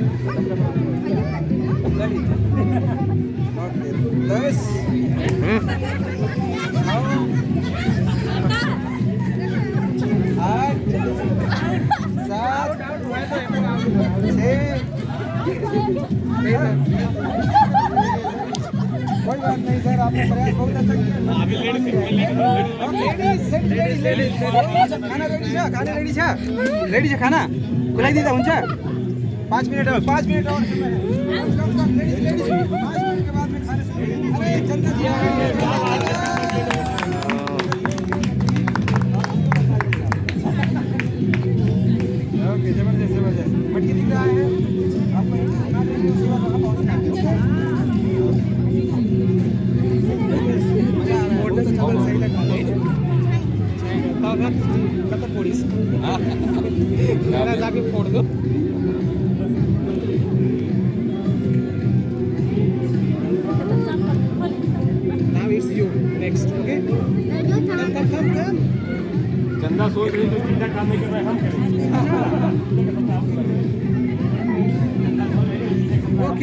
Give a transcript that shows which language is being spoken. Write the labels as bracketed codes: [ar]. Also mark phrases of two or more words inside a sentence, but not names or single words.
[hi] ओके 10 8 7 कोई बात नहीं सर, आपने प्रयास बहुत अच्छा किया। [ne] खाना रेडी छ, खाना रेडी छ, रेडी छ खाना खुलाइदिँदा हुन्छ। [hi] 5 मिनट और 5 मिनट और लेडीज 5 मिनट के बाद में खाना शुरू। अरे चंदा जी ओके, जबरदस्त जबरदस्त। मटकी दिख रहा है आपको, खाना देंगे उसके बाद वहाँ पहुँचना है। सही लगा पुलिस जाके फोड़ दो। [en] Now it's you next, okay? Come. [hi] चंदा सोच रही तो चिंता काम नहीं कर रहा है, हम करें।